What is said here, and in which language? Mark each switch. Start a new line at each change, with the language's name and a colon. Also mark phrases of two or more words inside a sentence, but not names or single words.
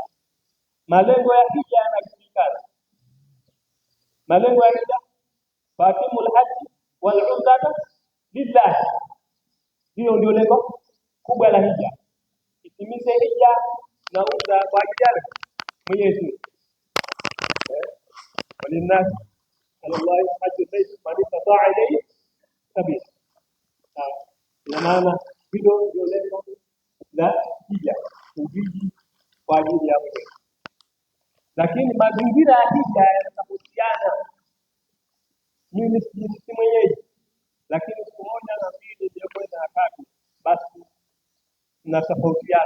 Swahili: Malengo ya hija yanajulikana. Malengo ya hija,
Arabic: فأتموا الحج والعمرة لله.
Swahili: Hiyo ndio lengo kubwa la hija. Itimize hija na umra kwa ajili ya Mwenyezi Mungu.
Arabic: ولناس الله حج بيت من استطاع إليه سبيلا.
Swahili: Ina maana hilo ndio lengo la hija, uhiji kwa ajili ya Mwenyezi. Lakini mazingira ya hija yanatofautiana. Mimi si mwenyeji, lakini siku moja na mbili ndio kwenda na 3 basi tunatofautiana.